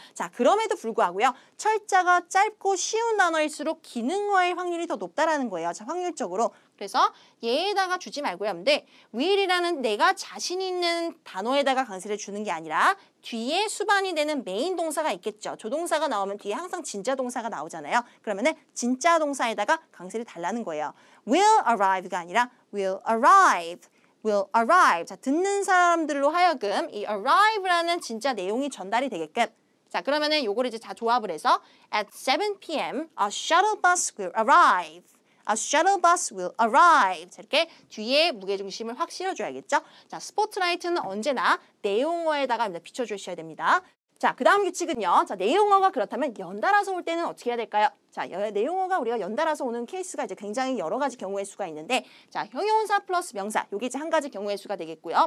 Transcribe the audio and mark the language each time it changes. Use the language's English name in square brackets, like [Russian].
[Korean] 자, 그럼에도 불구하고요. 철자가 짧고 쉬운 단어일수록 기능어의 확률이 더 높다라는 거예요. 자, 확률적으로. 그래서 얘에다가 주지 말고요. 근데 will이라는 내가 자신 있는 단어에다가 강세를 주는 게 아니라 뒤에 수반이 되는 메인 동사가 있겠죠. 조동사가 나오면 뒤에 항상 진짜 동사가 나오잖아요. 그러면은 진짜 동사에다가 강세를 달라는 거예요. [English] will arrive가 [Korean] 아니라 [English] will arrive. will arrive. [Korean] 자, 듣는 사람들로 하여금 이 arrive라는 진짜 내용이 전달이 되게끔. 자, 그러면은 요거를 이제 다 조합을 해서 [English] at 7 p.m. a shuttle bus will arrive. A shuttle bus will arrive. [Korean] 자, 이렇게 뒤에 무게중심을 확 실어줘야겠죠. 자, 스포트라이트는 언제나 내용어에다가 비춰주셔야 됩니다. 자, 그 다음 규칙은요. 자, 내용어가 그렇다면 연달아서 올 때는 어떻게 해야 될까요? 자, 내용어가 우리가 연달아서 오는 케이스가 이제 굉장히 여러 가지 경우의 수가 있는데, 자, 형용사 플러스 명사, 요게 이제 한 가지 경우의 수가 되겠고요.